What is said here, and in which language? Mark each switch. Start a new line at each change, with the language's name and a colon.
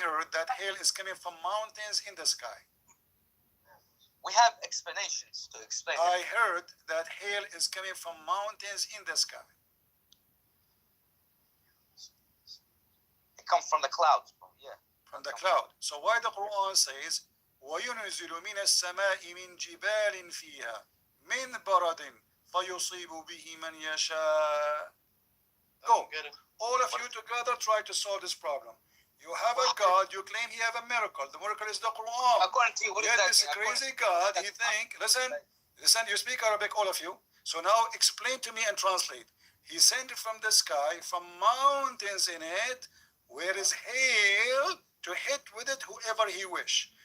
English: I heard that hail is coming from mountains in the sky. We have explanations to explain. I heard that hail is coming from mountains in the sky. It comes from the clouds, bro. Yeah. From the cloud. So why the Quran says
Arabic: وَيُنْزِلُ مِنَ السَّمَاءِ مِنْ جِبَالٍ فِيهَا مِنْ بَرَدٍ فَيُصِيبُ بِهِ مَنْ يَشَاءُ.
English: Go. All of you together try to solve this problem. You have a God, you claim he have a miracle. The miracle is the Quran. According to you, what is Yet that? this crazy God, he think, listen, you speak Arabic, all of you. So now explain to me and translate. He sent it from the sky, from mountains in it, where is hail, to hit with it whoever he wish.